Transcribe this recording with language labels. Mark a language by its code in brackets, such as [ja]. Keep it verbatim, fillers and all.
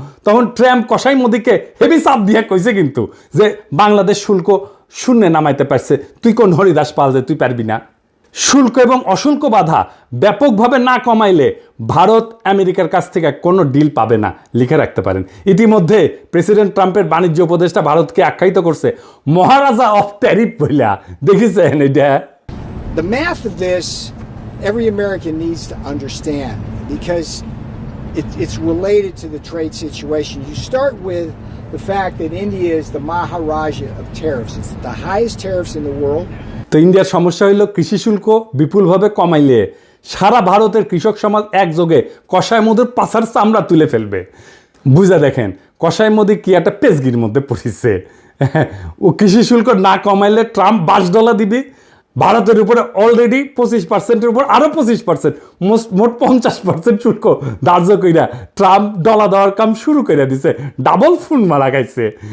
[bn] তখন ট্রাম্প কসাই মোদিকে হেভি চাপ দিয়ে কইছে কিন্তু যে বাংলাদেশ শুল্ক শূন্যে নামাইতে পারছে, তুই কোন হরিদাস পাল যে তুই পারবি না। শুল্ক এবং অশুল্ক বাধা ব্যাপকভাবে না কমাইলে ভারত আমেরিকার কাছ থেকে কোনো ডিল পাবে না, লিখে রাখতে পারেন। ইতিমধ্যে প্রেসিডেন্ট ট্রাম্পের বাণিজ্য উপদেষ্টা ভারতকে আখ্যায়িত করছে মহারাজা অফ ট্যারিফ বইলা, দেখেছেন এটা? [en] The math of this every American needs to understand because it, it's related to the trade situation. You start with the fact that India is the Maharaja of tariffs. It's the highest tariffs in the world. [bn] তো ইন্ডিয়ার সমস্যা হইল কৃষি শুল্ক বিপুলভাবে কমাইলে সারা ভারতের কৃষক সমাজ একযোগে কসাই মোদির পাছার চামড়া তুলে ফেলবে। বুঝা দেখেন কসাই মোদি কি একটা পেজগির মধ্যে পড়েছে। ও কৃষি শুল্ক না কমাইলে ট্রাম্প বাস ডলা দিবি, ভারতের উপরে অলরেডি পঁচিশ পার্সেন্টের উপর আরও পঁচিশ পার্সেন্ট মোস্ট মোট পঞ্চাশ পার্সেন্ট শুল্ক ধার্য কইরা ট্রাম্প ডলা দেওয়ার কাম শুরু করে দিছে, ডাবল ফোন মারা খাইছে।